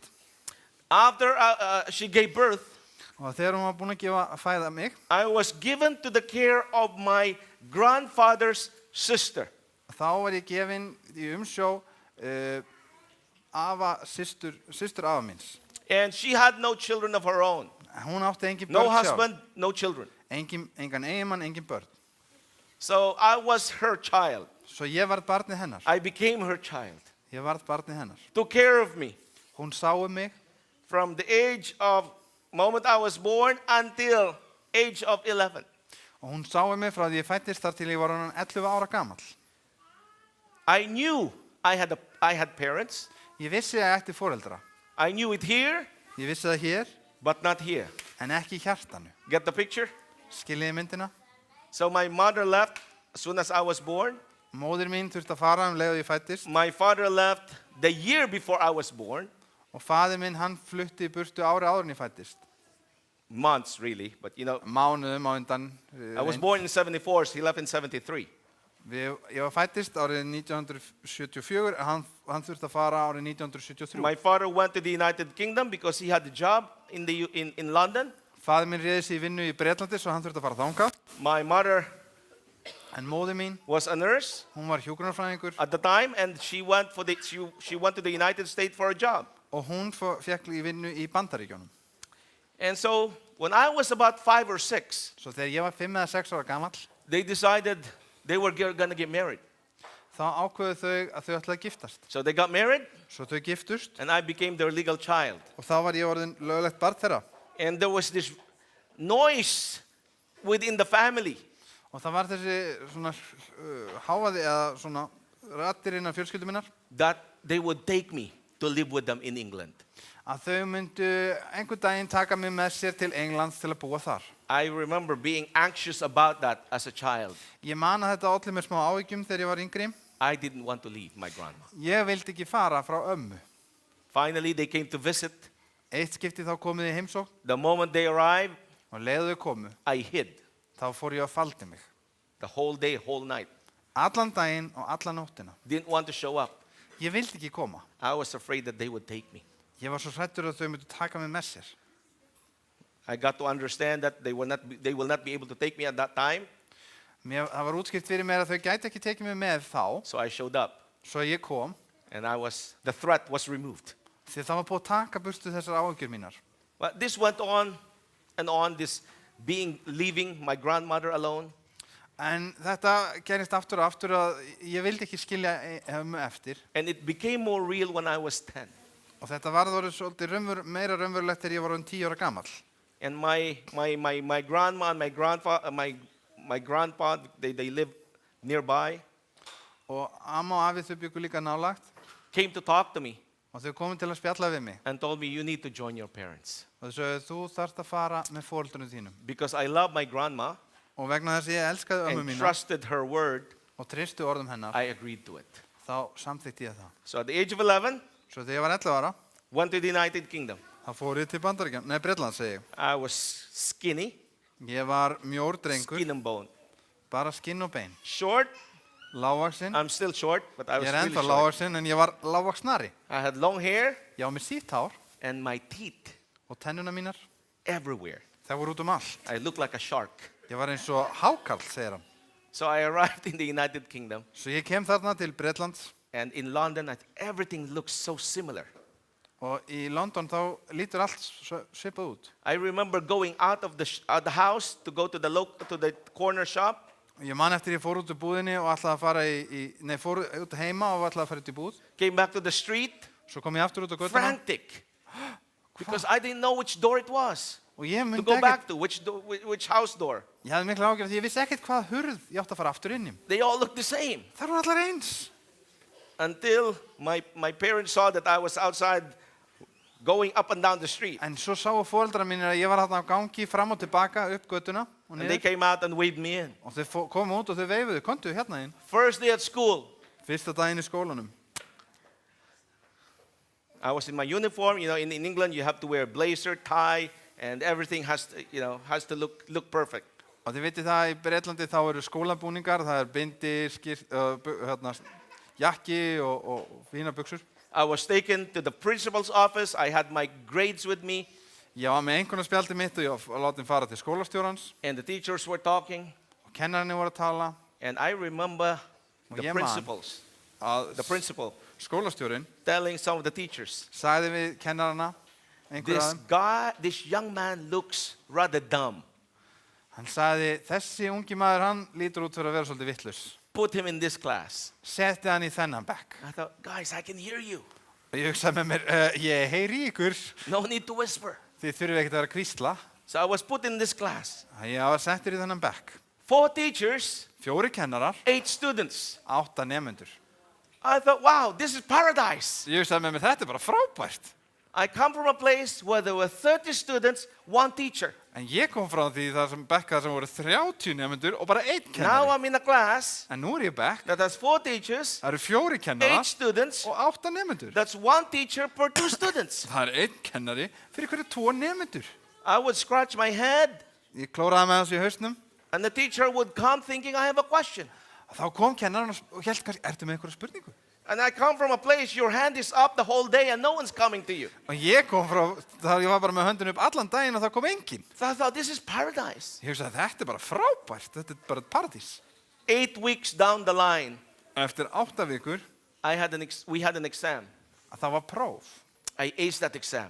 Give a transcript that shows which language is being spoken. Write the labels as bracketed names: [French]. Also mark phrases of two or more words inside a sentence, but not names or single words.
[English] after she gave birth, [Icelandic] og þegar hún var búin að fæða mig, [English] I was given to the care of my grandfather's sister. [Icelandic] þá var ég gefinn í umsjó systur afa míns. [English] And she had no children of her own. [Icelandic] Hún átti engin [English] No [Icelandic] börn sjálf. [English] husband, no children. [Icelandic] Engan eiginmann, engin börn. [English] So I was her child. [Icelandic] Svo ég varð barnið hennar. [English] I became her child. [Icelandic] Ég varð barnið hennar. [English] Took care of me [Icelandic] Hún sá mig [English] from the age of moment I was born until age of 11. [Icelandic] og hún sá mig frá því ég fæddist þar til ég var orðinn 11 ára gamall. [English] I knew I had parents. [Icelandic] Ég vissi að ég ætti foreldra. [English] I knew it here, [Icelandic] Ég vissi það hér, [English] but not here. [Icelandic] en ekki í hjartanu. [English] Get the picture? [Icelandic] Skiljiði myndina? [English] So my mother left as soon as I was born. [Icelandic] Móðir mín þurfti að fara leið og ég fæddist [English] My father left the year before I was born. [Icelandic] og faðir minn hann flutti í burtu áður en ég fæddist. [English] Months, really, but you know, [Icelandic] Mánuðum á undan. [English] I was born in 74, so he left in 73. [Icelandic] Ég var fæddist árið 1974, hann þurfti að fara árið 1973. [English] My father went to the United Kingdom because he had a job in London. [Icelandic] Faðir minn réði sig í vinnu í Bretlandi svo hann þurfti að fara þangað. [English] My mother [Icelandic] En móðir mín, [English] was a nurse [Icelandic] hún var hjúkrunarfræðingur [English] at the time, and she went to the United States for a job. [Icelandic] og hún fékk í vinnu í Bandaríkjunum. [English] And so when I was about 5 or 6, [Icelandic] Svo þegar ég var 5 eða 6 ára gamall, [English] they decided they were going to get married. [Icelandic] þá ákveðu þau að þau ætlaði að giftast. [English] So they got married, [Icelandic] Svo þau giftust [English] and I became their legal child. [Icelandic] og þá var ég orðin löglegt barn þeirra. [English] And there was this noise within the family. [Icelandic] Og það var þessi svona hávaði eða svona raddir innan fjölskyldu minnar [English] That they would take me to live with them in England. [Icelandic] að þau myndu einhvern daginn taka mig með sér til Englands til að búa þar. [English] I remember being anxious about that as a child. [Icelandic] Ég man að þetta olli mér smá áhyggjum þegar ég var yngri. [English] I didn't want to leave my grandma. [Icelandic] Ég vildi ekki fara frá ömmu. [English] Finally, they came to visit. [Icelandic] Eitt skipti þá komið í heimsókn [English] The moment they arrived, [Icelandic] og leiðu þau komu, [English] I hid [Icelandic] þá fór ég að faldi mig. [English] the whole day, whole night. [Icelandic] Allan daginn og alla nóttina. [English] Didn't want to show up. [Icelandic] Ég vildi ekki koma. [English] I was afraid that they would take me. [Icelandic] Ég var svo hræddur að þau myndu taka mig með sér. [English] I got to understand that they will not be able to take me at that time. [Icelandic] Það var útskýrt fyrir mér að þau gæti ekki tekið mig með þá, [English] So I showed up, [Icelandic] svo ég kom, [English] and the threat was removed. [Icelandic] því það var búið að taka burtu þessar áhyggjur mínar. [English] But this went on and on, this leaving my grandmother alone. [Icelandic] En þetta gerist aftur og aftur að ég vildi ekki skilja ömmu eftir. [English] And it became more real when I was 10. [Icelandic] Og þetta varð orðið svolítið meira raunverulegt þegar ég var orðinn 10 ára gamall. [English] And my grandma and my grandpa, they live nearby, [Icelandic] Og amma og afi þau byggu líka nálagt [English] came to talk to me [Icelandic] og þau komu til að spjalla við mig. [English] and told me, you need to join your parents. [Icelandic] Og þau sögðu, þú þarft að fara með foreldrunum þínum. [English] Because I love my grandma [Icelandic] Og vegna þess að ég elskaði ömmu [English] and [Icelandic] mína [English] trusted her word, [Icelandic] og treysti orðum hennar, [English] I agreed to it. [Icelandic] þá samþykti ég það. [English] So at the age of 11, [Icelandic] Svo þegar ég var 11 ára, [English] went to the United Kingdom. [Icelandic] þá fór ég til Bandaríkjanna, nei Bretland segi ég. [English] I was skinny, [Icelandic] Ég var mjór drengur, [English] skin and bone. [Icelandic] bara skinn og bein. [English] Short, [Icelandic] Lágvaxinn, [English] I'm still short, but I was [Icelandic] ég [English] really [Icelandic] ennþá [English] short. [Icelandic] lágvaxinn en ég var lágvaxnari. [English] I had long hair [Icelandic] Ég á með sítt hár [English] and my teeth [Icelandic] og tennuna mínar, [English] everywhere. [Icelandic] það voru út allt. [English] I looked like a shark. [Icelandic] Ég var eins og hákarl, segir hann. [English] So I arrived in the United Kingdom, [Icelandic] Svo ég kem þarna til Bretlands [English] and in London, everything looks so similar. [Icelandic] og í London þá lítur allt svipað út. [English] I remember going out of the house to go to the corner shop, [Icelandic] Ég man eftir ég fór út úr búðinni og ætlaði að fara fór út heima og ætlaði að fara út í búð. [English] came back to the street, [Icelandic] Svo kom ég aftur út á göttuna [English] frantic, because I didn't know which door it was [Icelandic] og ég [English] to [Icelandic] myndi [English] go [Icelandic] ekkert, [English] back to, which house door. [Icelandic] ég hafði mikla ágjörð því ég vissi ekkert hvað hurð ég átti að fara aftur inn í. [English] They all looked the same [Icelandic] Það voru allar eins. [English] until my parents saw that I was outside going up and down the street. [Icelandic] En svo sáu foreldrar mínir að ég var þarna á gangi fram og tilbaka upp göttuna og [English] And they [Icelandic] niður [English] came out and waved me in. [Icelandic] og þau komu út og þau veifuðu, komdu hérna inn. [English] First day at school, [Icelandic] Fyrsta daginn í skólanum. [English] I was in my uniform. You know, in England, you have to wear a blazer, tie, and everything has to look perfect. [Icelandic] Og þið vitið það, í Bretlandi þá eru skólabúningar, það bindi, jakki og fína buxur. [English] I was taken to the principal's office. I had my grades with me, [Icelandic] Ég var með einkunnarspjaldið mitt og ég var látið fara til skólastjórans [English] and the teachers were talking. [Icelandic] og kennararnir voru að tala. [English] And I remember [Icelandic] Og [English] the [Icelandic] ég man [English] the principal, [Icelandic] skólastjórinn [English] telling some of the teachers, [Icelandic] sagði við kennarana, einhver af þeim, [English] this young man looks rather dumb. [Icelandic] hann sagði, þessi ungi maður, hann lítur út fyrir að vera svolítið vitlaus. [English] Put him in this class. [Icelandic] Setti hann í þennan bekk. [English] I thought, guys, I can hear you. [Icelandic] Og ég hugsaði með mér, ég heyri í ykkur, [English] No need to whisper. [Icelandic] þið þurfið ekkert að vera að hvísla. [English] So I was put in this class. [Icelandic] Ég var settur í þennan bekk. [English] 4 teachers, [Icelandic] 4 kennarar, [English] 8 students. [Icelandic] 8 nemendur. [English] I thought, wow, this is paradise. [Icelandic] Ég hugsaði með mér, þetta er bara frábært. [English] I come from a place where there were 30 students, 1 teacher. [Icelandic] En ég kom frá því það sem bekka sem voru 30 nemendur og bara 1 [English] Now [Icelandic] kennari. [English] I'm in a class [Icelandic] En nú er ég bekk, [English] that has 4 teachers, [Icelandic] það eru 4 [English] 8 [Icelandic] kennarar [English] students. [Icelandic] og 8 nemendur. [English] That's 1 teacher per 2 students. [Icelandic] Það er 1 kennari fyrir hverju 2 nemendur. [English] I would scratch my head, [Icelandic] Ég klóraði með þessu í hausnum. [English] and the teacher would come thinking I have a question. [Icelandic] Þá kom kennarinn og hélt kannski, ertu með einhverja spurningu? [English] And I come from a place your hand is up the whole day and no one's coming to you. [Icelandic] Og ég kom frá, þá ég var bara með höndin upp allan daginn og það kom enginn. [English] So I thought, this is paradise. [Icelandic] Ég hugsaði, þetta er bara frábært, þetta er bara paradís. [English] 8 weeks down the line, [Icelandic] Eftir 8 vikur, [English] we had an exam. [Icelandic] að það var próf. [English] I aced that exam.